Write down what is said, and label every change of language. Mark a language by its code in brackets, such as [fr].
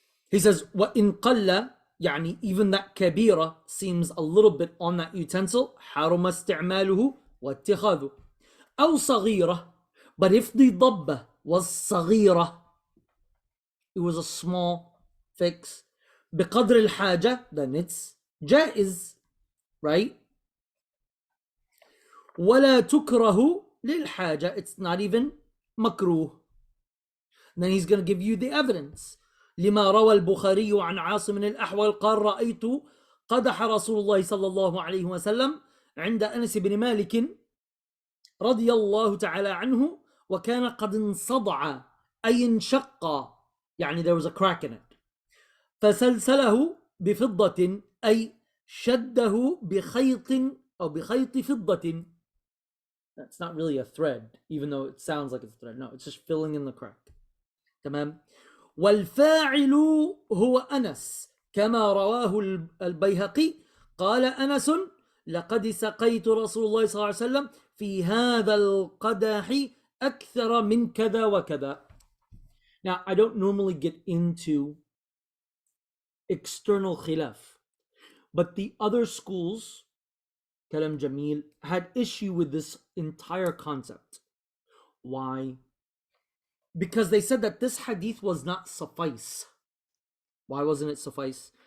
[en] He says, [ar] وَإِن قَلَّ, [en] يعني even that كبيرة seems a little bit on that utensil, [ar] حرم استعماله واتخاذه. أو صغيرة, [en] but if the ضبة was صغيرة, it was a small fix, [ar] بقدر الحاجة, [en] then it's جائز, right? [ar] ولا تكره للحاجة, [en] it's not even مكروه. Then he's going to give you the evidence. [ar] لما روى البخاري عن عاصم الأحول قال رأيت قدح رسول الله صلى الله عليه وسلم عند أنس بن مالك رضي الله تعالى عنه وكان قد انصدع أي انشق, يعني [en] there was a crack in it, [ar] فسلسله بفضة أي شده بخيط أو بخيط فضة. [en] That's not really a thread, even though it sounds like it's a thread. No, it's just filling in the crack. [ar] تمام. والفاعل هو أنس كما رواه البيهقي قال أنس لقد سقيت رسول الله صلى الله عليه وسلم في هذا القدح أكثر من كذا وكذا. [en] Now, I don't normally get into external khilaf, but the other schools, Kalam Jamil, had issue with this entire concept. Why? Because they said that this hadith was not suffice. Why wasn't it suffice?